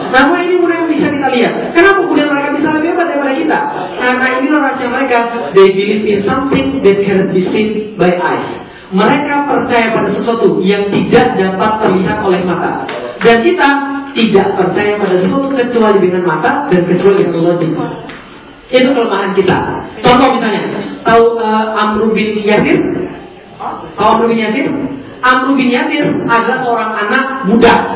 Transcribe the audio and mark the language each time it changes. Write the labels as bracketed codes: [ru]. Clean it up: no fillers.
[id] Nah, mulai ini mulai bisa kita lihat. Kenapa kemudian mereka bisa lebih hebat daripada kita? Karena ini rahasia mereka. [en] They believe in something that cannot be seen by eyes. [id] Mereka percaya pada sesuatu yang tidak dapat terlihat oleh mata. Dan kita tidak percaya pada sesuatu kecuali dengan mata dan kecuali dengan logika. Itu kelemahan kita. Contoh misalnya, tahu Amru bin Yasir? Amru bin Yasir adalah seorang anak muda.